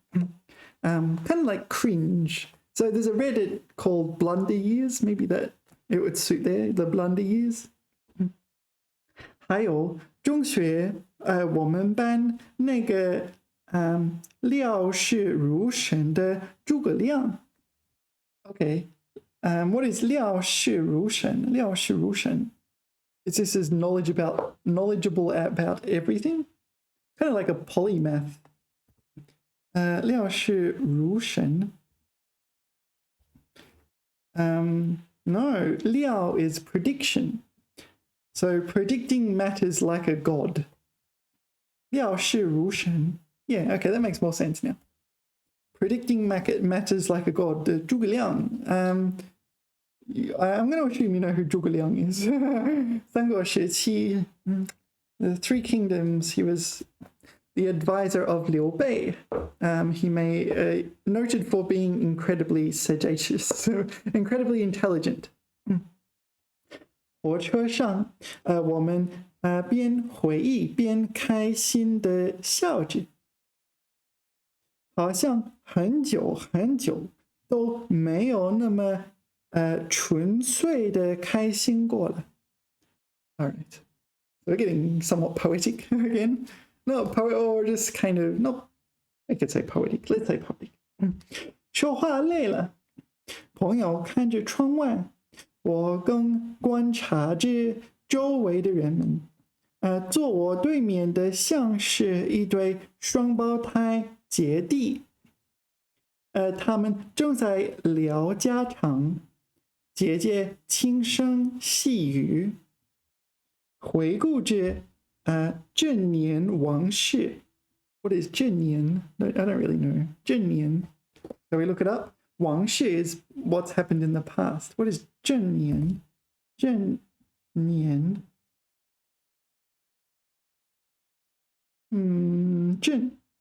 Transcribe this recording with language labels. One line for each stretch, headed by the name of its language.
English: Kind of like cringe. So there's a Reddit called Blunder Years. Maybe that it would suit there, the blunder years.
Chinese: 还有中学我们班那个料事如神的诸葛亮。
English: Okay. What is 料事如神？
Chinese: 料事如神。
English: This is knowledgeable about everything. Kind of like a polymath. 料事如神。 No, 料 is prediction. So predicting matters like a god. 料事如神. Yeah, okay, that makes more sense now. Predicting matters like a god.
Chinese: 诸葛亮.
English: I'm going to assume you know who 诸葛亮 is.
Chinese: 三国时期,
English: the Three Kingdoms, he was the advisor of Liu Bei. He noted for being incredibly sagacious, incredibly intelligent.
Chinese: 火车上，我们边回忆边开心的笑着，好像很久很久都没有那么纯粹的开心过了。
English: All right, so we're getting somewhat poetic again. Not poet, or just kind of not. I could say poetic. Let's say poetic.
Chinese: 说话累了，朋友看着窗外。我更观察着周围的人们，坐我对面的像是一对双胞胎姐弟，他们正在聊家常，姐姐轻声细语，回顾着正年往事。
English: What is 正年?I don't really know. 正年.Shall we look it up? 往事 is what's happened in the past. What is 正年?正年.
Chinese: 正.